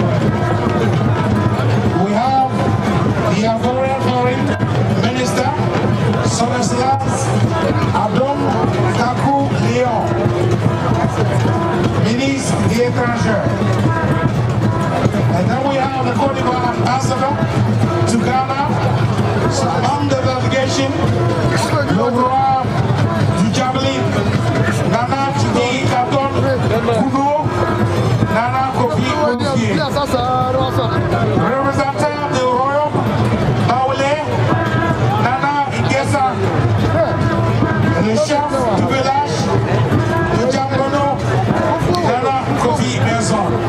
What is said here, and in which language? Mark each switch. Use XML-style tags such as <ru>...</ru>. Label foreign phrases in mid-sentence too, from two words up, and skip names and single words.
<en>We have the Foreign Minister,</en> <fr>Son Excellence Adam Kakou Léon, Ministre des Étrangers.</fr> <en>And then we have the Côte d'Ivoire Ambassador to Ghana, so among the delegation,</en> <fr>le roi du Javelin, Nana Chidi Katon Kuno, Nana Kofi Kofi, representant du Royaume Baoulé, Nana Ikesa, le chef du village de Djambono, Nana Kofi Benson.</fr>